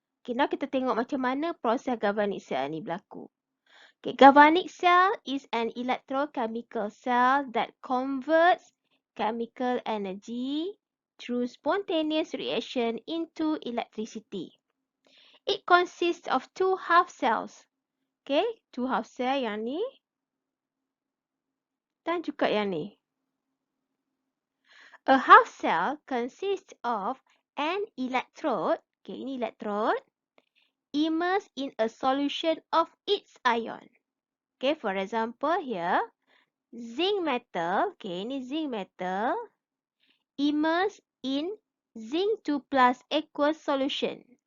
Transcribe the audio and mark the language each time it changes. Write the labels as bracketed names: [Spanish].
[Malay] Okay, now kita tengok macam mana proses galvanic cell ni berlaku. [English] Okay, galvanic cell is an electrochemical cell that converts chemical energy through spontaneous reaction into electricity. It consists of two half cells. [Malay] Okay, [English] two half cell [Malay] yang ni dan juga yang ni. [English] A half cell consists of an electrode, okay, ini electrode, immersed in a solution of its ion. Okay, for example here, zinc metal, okay, ini zinc metal, immersed in zinc 2 plus aqueous solution.